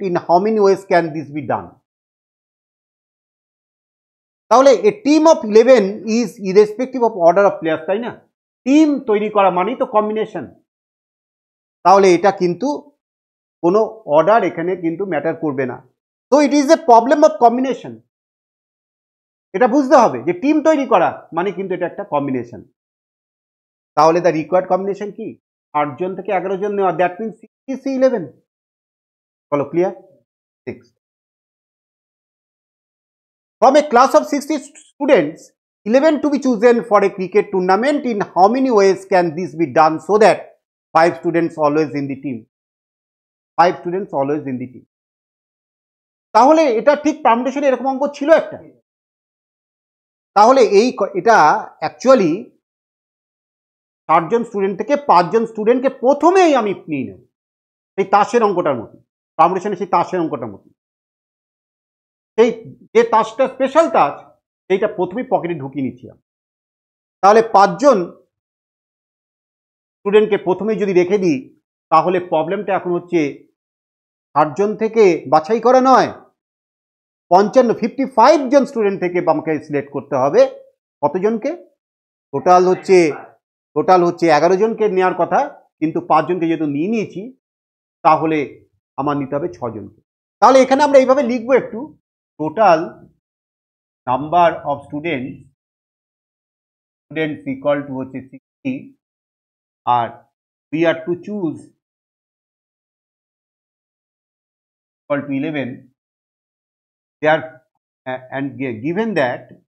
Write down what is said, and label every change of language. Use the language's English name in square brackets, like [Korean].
[English] In how many ways can this be done? তাহলে a team of 11 is irrespective of order of players, তাই না? [Bangla] Team তৈরি করা মানেই তো কম্বিনেশন। তাহলে এটা কিন্তু কোনো অর্ডার এখানে কিন্তু ম্যাটার করবে না। তো it is a problem of combination. এটা বুঝতে হবে যে টিম তৈরি করা মানে কিন্তু এটা একটা কম্বিনেশন। তাহলে দ্য রিকোয়ার্ড কম্বিনেশন কি? 8 জন থেকে 11 জন নেওয়া, দ্যাট মিনস 60C11। বলো clear? [English] 6 from a class of 60 students, 11 to be chosen for a cricket tournament. In how many ways can this be done so that 5 students always in the team? 5 students always in the team। [Bangla] তাহলে এটা ঠিক পারমুটেশনে এরকম অঙ্ক ছিল একটা। তাহলে এটা actually 60 জন student থেকে 5 জন স্টুডেন্টকে প্রথমেই আমি নিয়ে নেব, সেই তাসের অঙ্কটার মতো, পারমুটেশনে সেই তাসের অঙ্কটার মতো। সেই যে তাসটা স্পেশাল তাস সেইটা প্রথমেই পকেটে ঢুকিয়ে নিচ্ছিলাম। তাহলে 5 জন স্টুডেন্টকে প্রথমেই যদি রেখে দিই, তাহলে প্রবলেমটা এখন হচ্ছে 60 জন থেকে বাছাই করা নয়, 55 জন স্টুডেন্ট থেকে আমাকে সিলেক্ট করতে হবে। কতজনকে? টোটাল হচ্ছে 11 জনকে নেওয়ার কথা, কিন্তু 5 জনকে যেহেতু নিয়েছি তাহলে আমার নিতে হবে 6 জনকে। তাহলে এখানে আমরা এইভাবে লিখবো একটু, total number of students equal to হচ্ছে 60 আর [English] we are to choose equal to 11 there, and given that